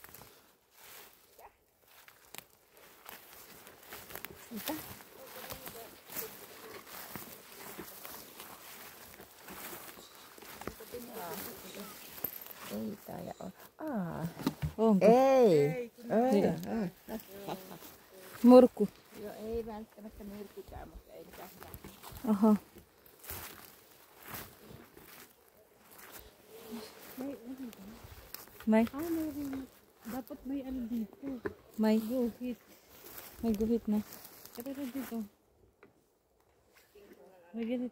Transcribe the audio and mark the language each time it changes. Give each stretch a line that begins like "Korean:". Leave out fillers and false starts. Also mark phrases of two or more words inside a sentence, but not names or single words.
Filipino: Ito. Eh, tayo. Oh,
Finnish: Ei. Murku. Jo ei välttämättä myrkykään, mutta ei mitään.
Filipino: Aha. May? Dapat may ano dito. May? Guhit. May guhit na. Ito dito. May ganito.